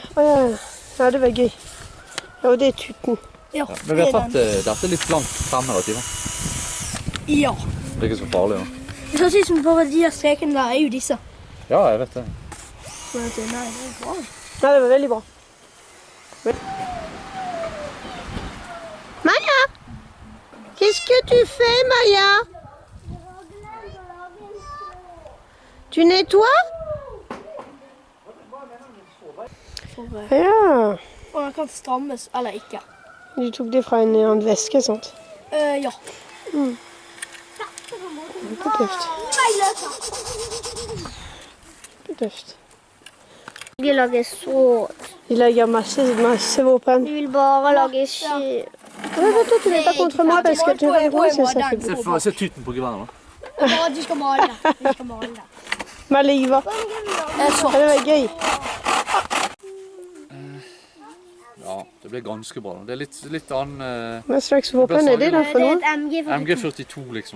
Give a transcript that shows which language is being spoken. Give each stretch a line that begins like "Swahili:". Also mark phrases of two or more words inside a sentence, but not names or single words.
Norwegian: ja, det var gøy. Ja, og det er tuten. Ja, Ja, men vi har tatt dette litt langt fremme da, Tina. Ja. Det er ikke så farlig, da. Det høres ut som bare de her strekene der er jo disse. Ja, jeg vet det. Men nei, det er bra. Ja, det var veldig bra. Maya!
French: Qu'est-ce que tu fais, Maya? Tu nettoies?
Norwegian: Ja. Og den kan strammes eller ikke. Du tok det fra en veske, sant? Ja. Det er tøft. Det er tøft. Vi lager så... De lager masse våpen. Vi vil bare lage ski.
French: Toi, tu n'es pas contre moi parce que tu vas voir, ça fait beaucoup.
Norwegian: Se tyten på geværet, da. Du skal male det. Du skal male det. Maliva. Så. Ja, det var gøy. Ja, det ble ganske bra. Det er litt annen Hva slags våpen er det da for Det er noe? et MG. MG42, liksom.